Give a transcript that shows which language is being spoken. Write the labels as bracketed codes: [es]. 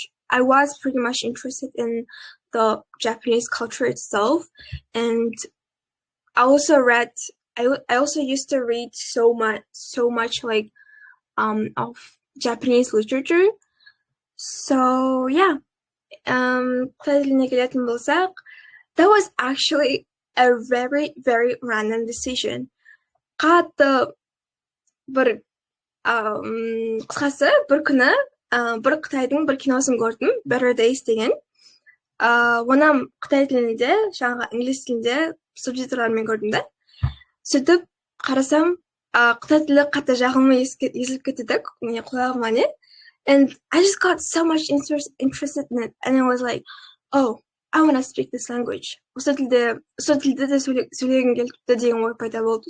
[en] I was pretty much interested in the Japanese culture itself, and I also used to read so much like of Japanese literature. So yeah, that was actually a very random decision. [kk] Қатты бір қысқасы бір күні бір Қытайдың бір киносын көрдім, Better Days деген. Оны Қытай тілінде, жаңағы инглис тілінде субтитрлармен көрдім да. Сөйтіп қарасам, Қытай тілі қатты жағылмай езіліп кетті, міне құлағыма не. [en] And I just got so much interested in it, and I was like, oh, I want to speak this language. [kk] Осы тілде де сөйлегім келіпті деген ой пайда болды.